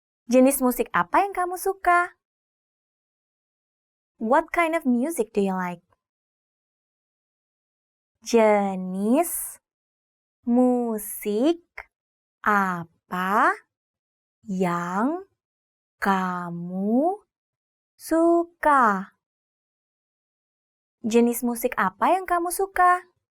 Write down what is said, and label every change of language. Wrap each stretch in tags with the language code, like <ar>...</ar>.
<id>Jenis musik apa yang kamu suka?</id> <en>What kind of music do you like?</en> <id>Jenis musik apa yang kamu suka? Jenis musik apa yang kamu suka?</id>